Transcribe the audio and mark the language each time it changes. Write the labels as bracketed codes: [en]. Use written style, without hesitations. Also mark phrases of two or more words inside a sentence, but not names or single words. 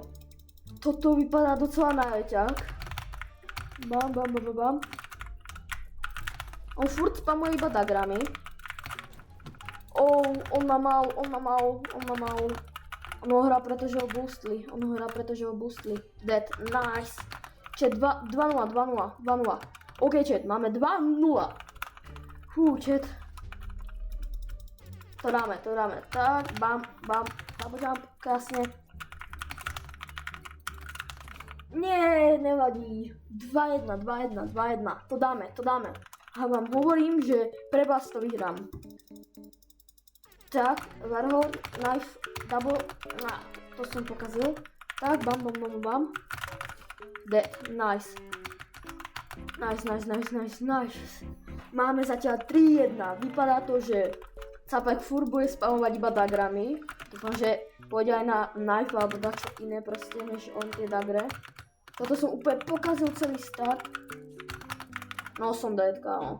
[sk] Toto vypadá docela na reťak. Bam. On furt spamuje iba dagrami. On ma mal. On ho hrá, pretože ho boostli. [en] Dead, nice. Chat, 2-0. OK, chat, [sk] máme 2-0. Chat. To dáme. Tak, bam. [en] Double jump, [sk] krásne. Nie, nevadí. 2-1. To dáme. A vám hovorím, že pre vás to vyhrám. Tak, Warhorn, knife, double, to som pokazil. Tak, bam, bam, bam, bam. [en] Dead, nice. [sk] Nice. Máme zatiaľ 3-1. Vypadá to, že Capek furt bude spamovať iba dagrami. Dúfam, že pôjde aj na knife alebo dačo iné proste, než on tie dagre. Toto som úplne pokazil celý start. No som dead, kámo.